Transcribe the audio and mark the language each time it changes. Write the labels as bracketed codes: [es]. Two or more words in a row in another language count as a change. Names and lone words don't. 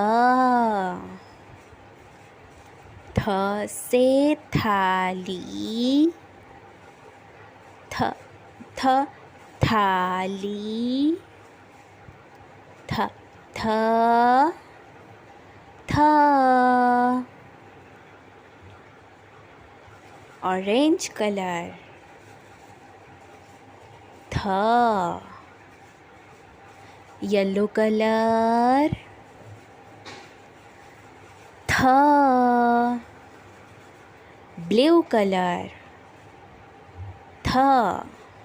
[hi] थ से थाली थ थ थाली [en] थ थ थ orange color थ yellow color थ blue color थ